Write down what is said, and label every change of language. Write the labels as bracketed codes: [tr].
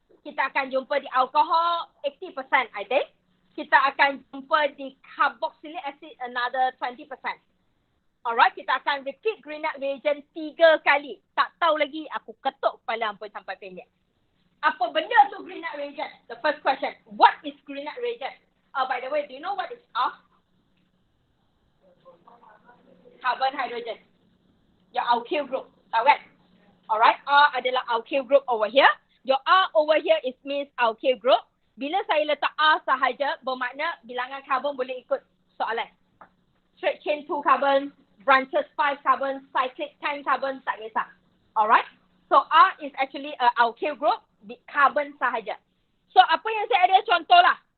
[ms] Kita akan jumpa di alkohol, 80% [en] I think. [ms] Kita akan jumpa di carboxylic acid, another 20%. Alright, kita akan repeat Grignard reagent 3 kali. Tak tahu lagi, aku ketuk kepala ampun sampai pendek. Apa benda tu Grignard reagent? [en] The first question, what is Grignard reagent? By the way, do you know what is R? Carbon hydrogen. Your alkyl group. [ms] Tahu kan? Alright, R adalah alkyl group over here. [en] Your R over here is means alkyl group. [ms] Bila saya letak R sahaja, bermakna bilangan karbon boleh ikut soalan. [en] Straight chain 2 carbon, branches 5 carbon, cyclic 10 carbon, [ms] tak kisah. [en] Alright, so R is actually a alkyl group, carbon sahaja. [ms] So apa yang saya ada contoh lah.